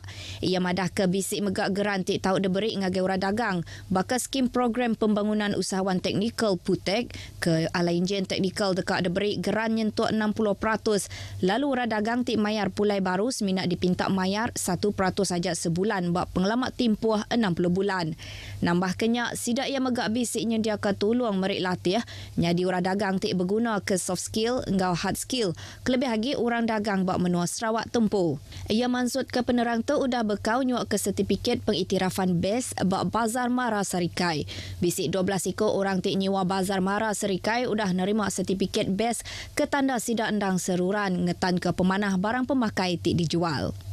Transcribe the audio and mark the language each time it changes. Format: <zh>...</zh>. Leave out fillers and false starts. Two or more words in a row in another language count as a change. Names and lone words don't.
<iba>Ia madah ke bisik megak geran tik tau diberi ngagai orang dagang bakal skim program pembangunan usahawan teknikal PUTEK ke ala enjin teknikal dekat diberi geran nyentuh 60%. Lalu orang dagang tik mayar pulai baru seminat dipinta mayar 1% saja sebulan bak pengelamat timpuh 60 bulan. Nambah kenyak sidak ia megak bisik nyediakan tolong merik latih nyadi orang dagang tik berguna ke</iba> <en>soft skill</en> <iba>ngau</iba> <en>hard skill.</en> <iba>Kelebih lagi orang dagang bak menua Sarawak tempuh. Ia maksud ke penerang tu udah bekau nyuak ke sertifikat pengiktirafan BES bak Bazar MARA Serikai. Bisik 12 ekor orang tik nyewa Bazar MARA Serikai udah nerima sertifikat BES ke tanda sidak endang seruran ngetan ke pemanah barang pemakai tik dijual.</iba>